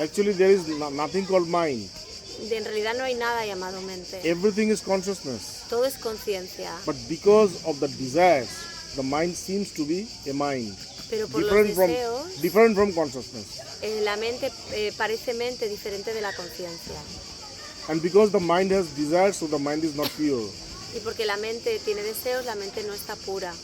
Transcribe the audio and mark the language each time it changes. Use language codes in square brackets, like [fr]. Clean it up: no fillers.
[en] Actually, there is nothing called mind. [es] En realidad no hay nada llamado mente. [en] Everything is consciousness. [es] Todo es conciencia. [en] But because of the desires, the mind seems to be a mind. [es] Pero por los deseos, [en] different from consciousness. [es] La mente parece mente diferente de la conciencia. [en] And because the mind has desires, so the mind is not pure. [es] Y porque la mente tiene deseos, la mente no está pura.